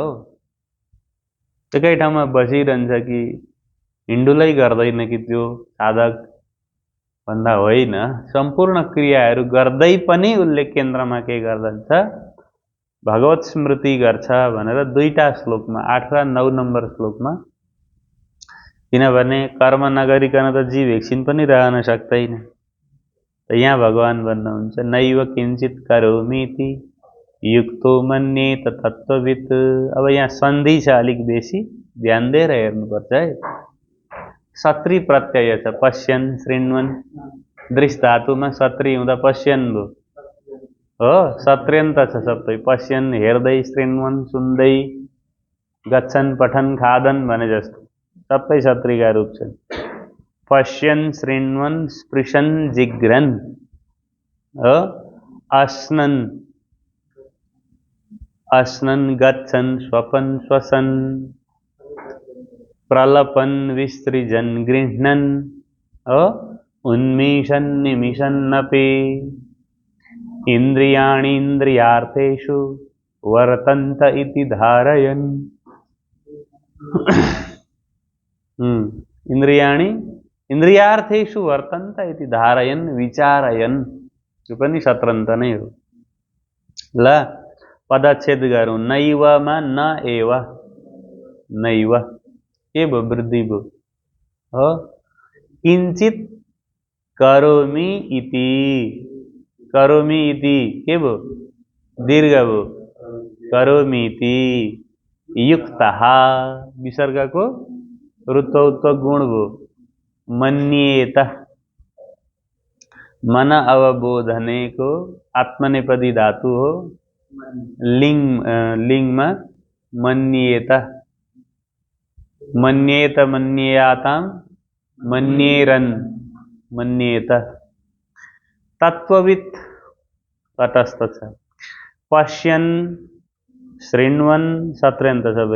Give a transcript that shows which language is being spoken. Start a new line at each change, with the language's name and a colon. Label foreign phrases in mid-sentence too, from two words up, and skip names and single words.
Nepali: एकै ठाउँमा बसिरहन्छ कि हिन्डुलै गर्दैन कि त्यो साधक भन्दा होइन, सम्पूर्ण क्रियाहरू गर्दै पनि उसले केन्द्रमा के गर्दछ? भगवत स्मृति गर्छ भनेर 2टा श्लोकमा, 8 र 9 नम्बर श्लोकमा। किनभने कर्म नगरिकन त जीव एकछिन पनि रहन सक्दैन। यहाँ भगवान भन्नुहुन्छ
Sanskrit: नैव किञ्चित करोमीति युक्तो मन्येत तत्त्ववित्।
Nepali: अब यहाँ सन्धि छ अलिक बेसी, ध्यान दिएर हेर्नुपर्छ है। सत्री प्रत्यय छ,
Sanskrit: पश्यन्, शृण्वन्,
Nepali: दृश्य धातुमा सत्री हुँदा पश्यन् भयो हो। सत्र्यन्त छ सबै, पश्यन् हेर्दै, शृण्वन् सुन्दै,
Sanskrit: गच्छन् पठन् खादन्
Nepali: भने जस्तो सबै सत्रीका रूप छन्।
Sanskrit: पश्यन्, शृण्वन्, स्पृशन्, जिघ्रन् हो, अस्नन्, गच्छन्, स्वपन्, श्वसन्, प्रलपन्, विसृजन्, गृह्णन् हो, उन्मीषन्, निमिषन्नपि, इन्द्रियाणीन्द्रियार्थेषु वर्तन्त इति धारयन्। इन्द्रियाणि इन्द्रियार्थेषु वर्तन्त इति धारयन्, विचारयन्।
Nepali: यो पनि शत्रन्त नै हो। ल पदच्छेद गरौँ। नैवमा
Sanskrit: न एव,
Nepali: नैव के भयो? वृद्धि भयो हो।
Sanskrit: किञ्चित करोमि इति, करोमि इति
Nepali: के भयो? दीर्घ भयो,
Sanskrit: करोमि इति।
Nepali: युक्तः विसर्गको ऋत्वोत्व गुण भयो, मन्येत।
Sanskrit: मन अवबोधने
Nepali: को आत्मनेपदी धातु हो, लिंग में
Sanskrit: मन्येत, मन्येत मन्येयातां, मन्येरन, मन्येत।
Nepali: तत्ववित् तटस्थ छ।
Sanskrit: पश्यन्, शृण्वन्
Nepali: सत्रयन्त सबै।